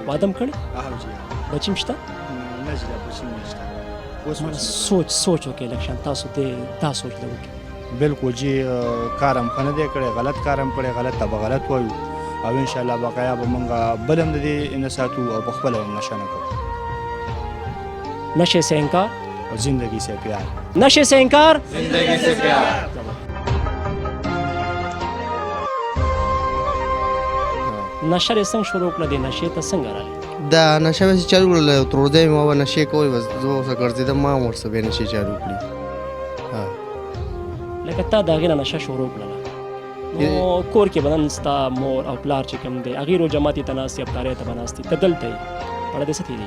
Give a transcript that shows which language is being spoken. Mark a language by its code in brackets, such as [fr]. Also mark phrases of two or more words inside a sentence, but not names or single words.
[ps] واده م کړی بچي م شته نه جي دا بچي نشته سوچ وکړئ لږ شان تاسو دې دا سوچ له وکړئ بلکل جي کار هم ښه نه دی کړی غلط کار هم کړی غلط ته به غلط وایو او انشاءالله بقایا به موږ بل هم د دې نه ساتو او په خپله هم نشه نه کوو [ur] نشے سے انکار اور زندگی سے پیار نشے سے انکار زندگی سے پیار [ps] نشه یې څنګه شروع کړه دې نشې ته څنګه راغلی دا نشه مې چالو کړل تر ورځې ما به نشې کوي بس زه اوسه ګرځېدم ما هم ورسره بیا نشې چالو کړي لکه تا د هغې نه نشه شروع کړله نو کور کې به نن ستا مور او پلار چې کوم دی هغې رو جماعتي ته ناستې افطارۍ ته به ناستې ته دلته یې پړه دې څه تېرېږي